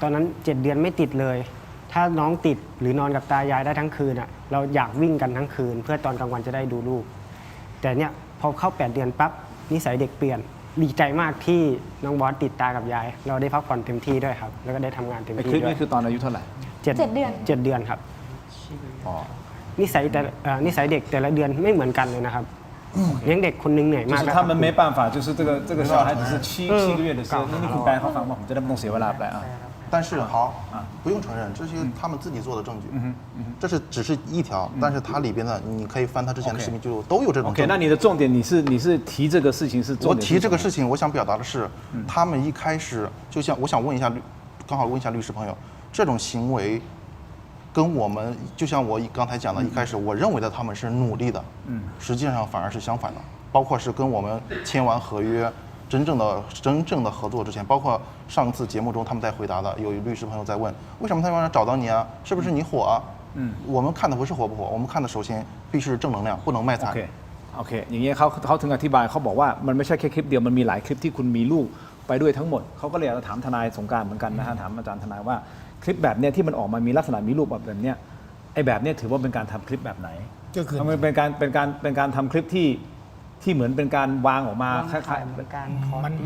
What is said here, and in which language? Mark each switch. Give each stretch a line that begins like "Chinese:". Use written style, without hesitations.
Thai: ตอนนั้น7 เดือนไม่ติดเลยถ้าน้องติดหรือนอนกับตายายได้ทั้งคืนอะเราอยากวิ่งกันทั้งคืนเพื่อตอนกลางวันจะได้ดูลูกแต่เนี่ยพอเข้า8 เดือนปั๊บนิสัยเด็กเปลี่ยนดีใจมากที่น้องบอสติดตากับยายเราได้พักผ่อนเต็มที่ด้วยครับแล้วก็ได้ทำงานเต็มที่ด้วย คลิปนี้คือตอนอายุเท่าไหร่ 7 เดือน 7 เดือนครับนิสัยเด็กแต่ละเดือนไม่เหมือนกันเลยนะครับเลี้ยงเด็กคนนึงเหนื่อยมาก
Chinese: 他们没办法就是这个小孩子是7个月的时候
Thai: นี่คุณแปลเขาฟังว่าผมจะได้ไม่ต้องเสียเวลาแปล
Chinese: 但是好，不用承认，这些他们自己做的证据。这是只是一条，但是它里边的你可以翻它之前的视频记录，都有这种证据。 OK， 那你的重点，你是提这个事情是重点？我提这个事情，我想表达的是，他们一开始就像我想问一下刚好问一下律师朋友，这种行为跟我们就像我刚才讲的，一开始我认为的他们是努力的，实际上反而是相反的，包括是跟我们签完合约。真正的合作之前，包括上次节目中他们在回答的，有律师朋友在问，为什么他们要找到你啊？是不是你火啊？我们看的不是火不火，我们看的首先必须是正能量，不能卖惨。
Thai: โอเคอย่างเงี้ยเขาถึงอธิบายเขาบอกว่ามันไม่ใช่แค่คลิปเดียวมันมีหลายคลิปที่คุณมีลูกไปด้วยทั้งหมดเขาก็เลยถามทนายสงกรานต์เหมือนกันนะฮะถามอาจารย์ทนายว่าคลิปแบบเนี้ยที่มันออกมามีลักษณะมีรูปแบบเนี้ยไอ้แบบเนี้ยถือว่าเป็นการทำคลิปแบบไหนก็คือมันเป็นการทำคลิปที่เหมือนเป็นการวางออกมาคล้ายๆ